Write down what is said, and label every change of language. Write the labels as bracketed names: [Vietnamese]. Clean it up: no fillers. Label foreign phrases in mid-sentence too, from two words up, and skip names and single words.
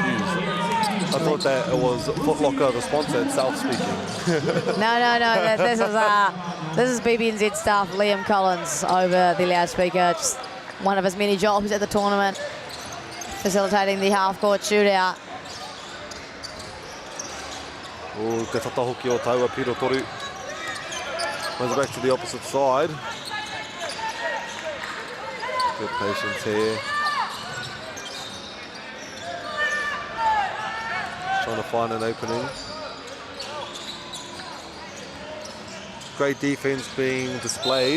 [English] I thought that it was Foot Locker, the sponsor itself, speaking. No. This is BBNZ staff, Liam Collins, over the loudspeaker. Just one of his many jobs at the tournament, facilitating the half-court shootout. [Māori] Oh, te whatahoki o taua Piro Toru. [English] Runs back to the opposite side. Good patience here. Trying to find an opening. Great defense being displayed.